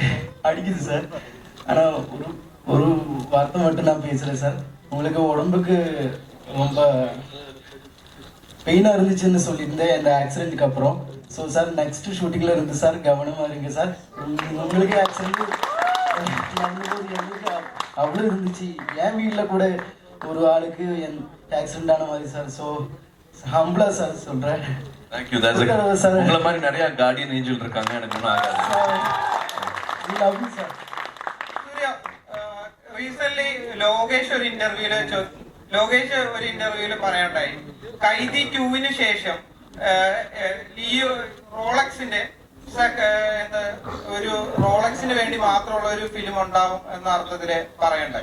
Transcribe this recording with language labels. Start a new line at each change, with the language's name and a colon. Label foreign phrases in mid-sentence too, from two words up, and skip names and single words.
Tamil: அடிக்குது சார் ஆனால் ஒரு வார்த்தை மட்டும் நான் பேசுகிறேன் சார் உங்களுக்கு உடம்புக்கு ரொம்ப பெயினாக இருந்துச்சுன்னு சொல்லியிருந்தேன் இந்த ஆக்சிடென்ட்டுக்கு அப்புறம்
English: so sir next shootingil
Tamil: இருந்து சார் கவனமாக இருங்க சார் உங்களுக்கு ஆக்சிடென்ட் நடந்தபோது எங்களுக்கு அவ்வளோ இருந்துச்சு என் வீட்டில் கூட ஒரு ஆளுக்கு ஆக்சிடென்ட் ஆன மாதிரி சார்
English: so humbla sir
Tamil: சொல்கிறேன் தேங்க்யூ உங்களை மாதிரி நிறைய
English: guardian angel
Tamil: இருக்காங்க எனக்கு ஒன்றும் ஆகாது சார்
Malayalam: Surya, recently ലോകേഷ് ഒരു ഇന്റർവ്യൂല് പറയണ്ടായി കൈദി 2-ന് ശേഷം റോളക്സിന്റെ ഒരു റോളക്സിന് വേണ്ടി മാത്രമുള്ള ഒരു ഫിലിം ഉണ്ടാവും എന്ന അർത്ഥത്തില് പറയണ്ടായി.